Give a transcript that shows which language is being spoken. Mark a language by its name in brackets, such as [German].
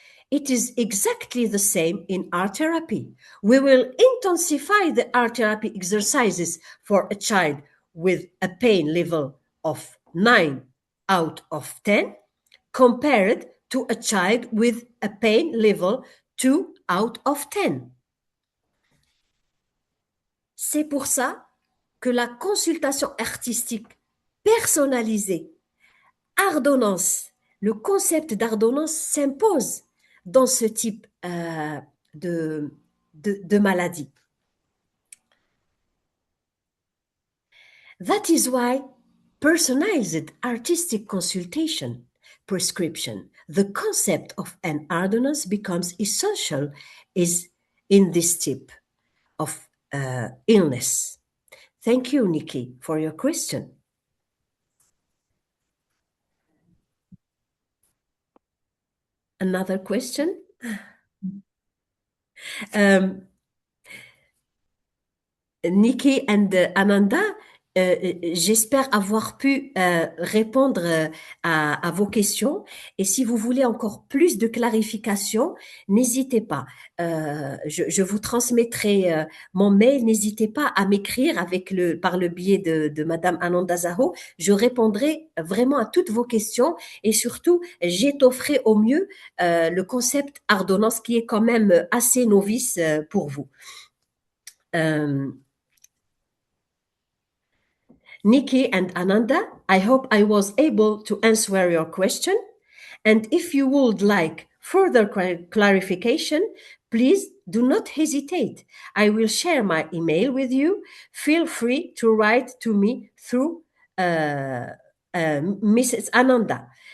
[English] It is exactly the same in art therapy. We will intensify the art therapy exercises for a child with a pain level of 9 out of 10 compared to a child with a pain level 2 out of 10. [French] C'est pour ça que la consultation artistique personnalisée, Artdonnance, le concept d'Artdonnance s'impose dans ce type de maladie. [English] That is why personalized artistic consultation prescription, the concept of an Artdonnance becomes essential is in this type of illness. Thank you, Nikki, for your question. Another question? [French] Nikki and Ananda, j'espère avoir pu répondre à vos questions. Et si vous voulez encore plus de clarification, n'hésitez pas. Je vous transmettrai mon mail. N'hésitez pas à m'écrire par le biais de Madame Ananda Zaho. Je répondrai vraiment à toutes vos questions et surtout, j'étofferai au mieux le concept Artdonnance qui est quand même assez novice pour vous. [English] Nikki and Ananda, I hope I was able to answer your question. And if you would like further clarification, please do not hesitate. I will share my email with you. Feel free to write to me through Mrs. Ananda.